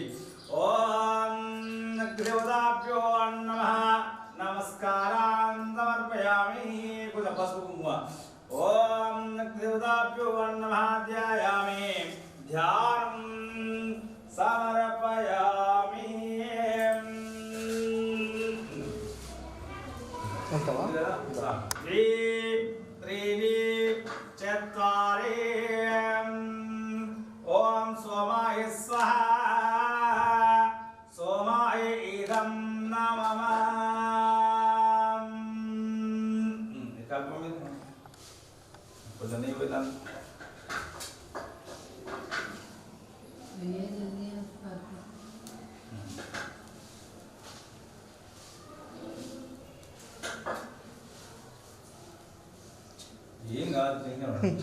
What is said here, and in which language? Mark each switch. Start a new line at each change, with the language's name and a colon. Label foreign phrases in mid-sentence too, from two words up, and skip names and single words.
Sanskrit: ఓం అగ్నిదేవతాభ్యో నమః నమస్కారాన్ సమర్పయామి.
Telugu: కొంచెం పసుపు కుంకుమ.
Sanskrit: ఓం అగ్నిదేవతాభ్యో నమః ధ్యాయామి. ధ్యానం సమర్పయామి. त्रीणि चत्वारि ओम सोमाय स्वाहा सोमाय इदं नमः
Telugu: కొంచెం నెయ్యి పోయిందని ఏం కాదు టెన్షన్ పడదు.